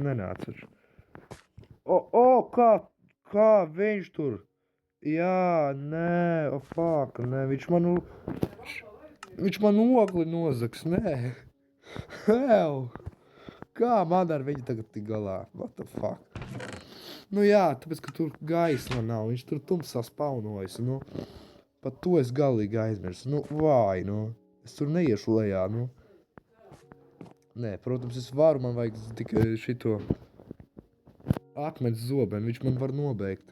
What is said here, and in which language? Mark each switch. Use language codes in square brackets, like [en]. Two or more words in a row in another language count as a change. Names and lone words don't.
[lv] Nenāc taču. Kā viņš tur? Jā, nē, fuck, nē, viņš man ogli nozags, nē. [en] Hell! [lv] Kā man ar viņu tagad tik galā? [en] What the fuck? [lv] Nu jā, tāpēc, ka tur gaisma nav, viņš tur tumsā spaunojas, nu. Pat to es galīgi aizmirsu, nu, vai, nu. Es tur neiešu lejā, nu. Nē, protams, es varu, man vajag tikai šito akmens zobeni, viņš man var nobeigt.